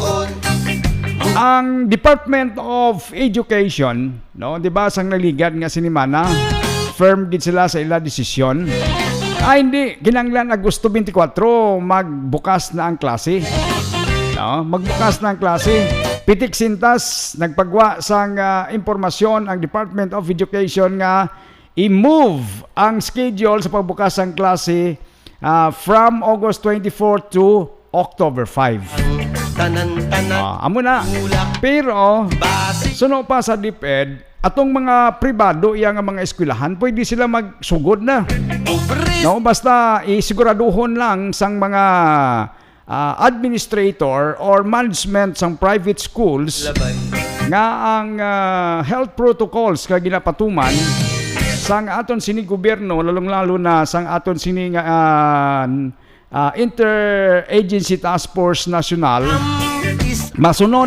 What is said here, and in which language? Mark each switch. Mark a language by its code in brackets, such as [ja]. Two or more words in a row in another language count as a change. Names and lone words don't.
[hil] Ang Department of Education, no, 'di ba sang naligad nga sinimana, firm gid sila sa ila desisyon. Hindi kinahanglan Agosto 24 magbukas na ang klase. No, magbukas na ang klase. Pitik sintas nagpagwa sang impormasyon ang Department of Education nga i-move ang schedule sa pagbukas ng klase [en] from August 24 to October 5. [hil] Amo na. Pero suno pa sa DepEd, atong mga pribado yang mga eskwelahan pwede sila magsugod na. No, basta isiguraduhon lang sang mga administrator or management sang [en] private schools [hil] nga ang [en] health protocols [hil] ka ginapatuman sang aton sining gobyerno, lalong-lalo na sang aton sining Interagency Task Force National masunod.